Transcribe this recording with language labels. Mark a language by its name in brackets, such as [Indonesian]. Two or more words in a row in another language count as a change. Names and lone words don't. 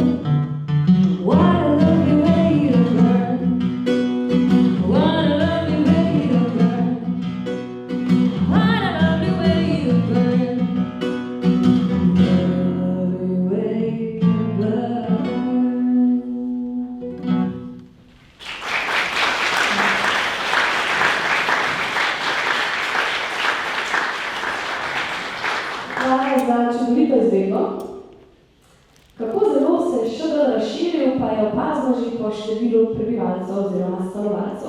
[English] What a lovely way to burn. What a lovely way to burn. What a lovely way to burn. Lovely way to burn. [Slovenian] Hvala za čudovito izvedbo. Kako zelo se je ŠD razširil, pa je opazno že po številu prebivalcev oziroma stanovalcev.